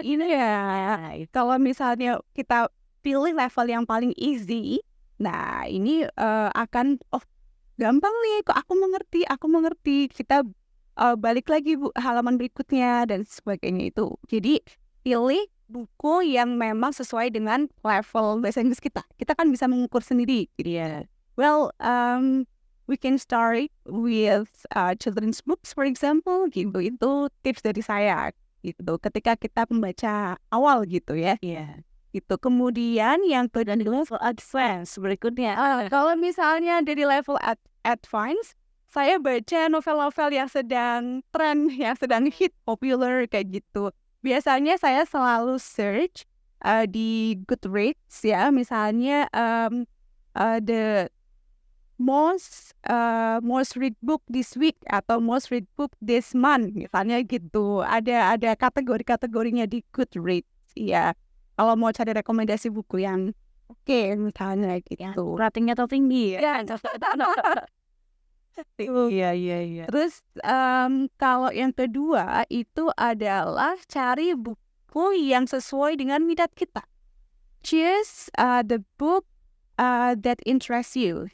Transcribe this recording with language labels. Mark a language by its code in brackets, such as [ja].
[id] Ini ya, kalau misalnya kita pilih level yang paling easy, nah ini akan gampang nih, kok aku mengerti. Kita balik lagi halaman berikutnya dan sebagainya itu. Jadi pilih buku yang memang sesuai dengan level bahasa Inggris kita. Kita kan bisa mengukur sendiri. Iya. [en] Well, we can start with children's books, for example, gitu. [id] Itu tips dari saya, gitu. Ketika kita membaca awal gitu ya. Iya. Gitu. Kemudian yang Dan di level advance berikutnya. kalau misalnya dari level advance, saya baca novel-novel yang sedang tren, yang sedang hit, popular kayak gitu. Biasanya saya selalu search di Goodreads ya, misalnya [en] the most read book this week [id] atau [en] most read book this month, [id] misalnya gitu. Ada kategori-kategorinya di Goodreads ya. Kalau mau cari rekomendasi buku yang oke, misalnya gitu. Ratingnya tuh tinggi ya. Iya. Terus kalau yang kedua itu adalah cari buku yang sesuai dengan minat kita. [en] Choose the book that interests you.